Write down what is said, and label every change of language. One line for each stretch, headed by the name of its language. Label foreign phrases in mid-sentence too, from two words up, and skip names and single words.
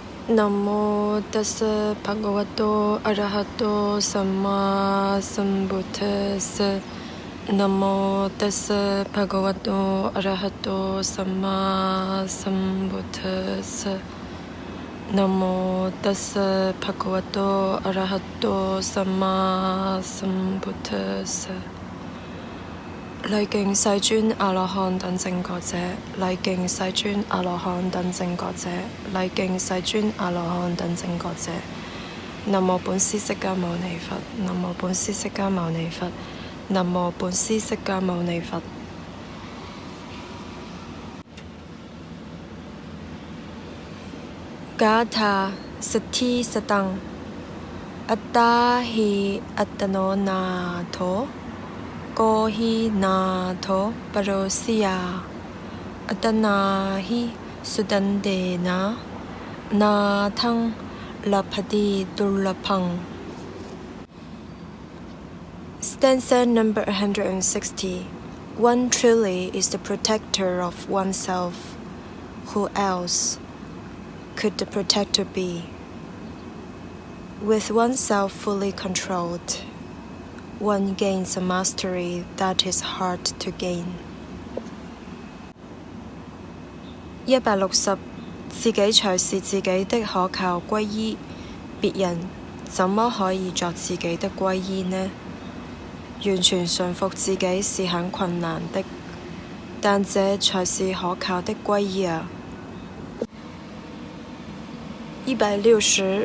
Pali: 南無ตัสสะภะคะวะโตอะระหะโตสัมมาสัมพุทธัสสะนะโมตัสสะภะคะวะ โตอะระหะโตสัมมาสัมพุทธัสสะนะโมตัสสะภะคะวะโตอะระหะโตสัมมาสัมพุทธัสสะ
Chinese: 禮敬世尊阿羅漢等正覺者，禮敬世尊阿羅漢等正覺者，禮敬世尊阿羅漢等正覺者。南無本師釋迦牟尼佛，南無本師釋迦牟尼佛，南無本師釋迦牟尼佛。伽他實提實當，
Pali: อัตตาหิอัตโนนาโถโกหินาโถปโรสิยาอัตนาหิสุดันเดนะนาทังลัพพติดุลพัง
English: Stanza number 160. One truly is the protector of oneself. Who else could the protector be? With oneself fully controlled, one gains a mastery that is hard to gain. 160.
Chinese: 自己才是自己的可靠歸依，別人怎麼可以作自己的歸依呢？完全順服自己是很困難的，但這才是可靠的歸依啊。160.